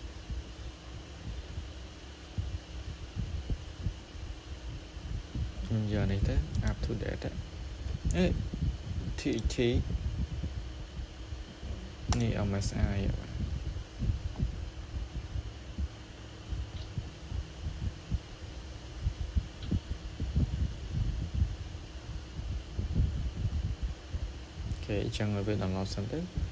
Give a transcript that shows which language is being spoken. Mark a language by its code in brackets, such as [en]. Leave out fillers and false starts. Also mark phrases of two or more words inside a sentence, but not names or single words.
[km] ខ្ញុំយកនេះទៅ [en] up to date [km] អេ TT នេះ MSI អូខេអញ្ចឹងឲ្យវា download សិនទៅ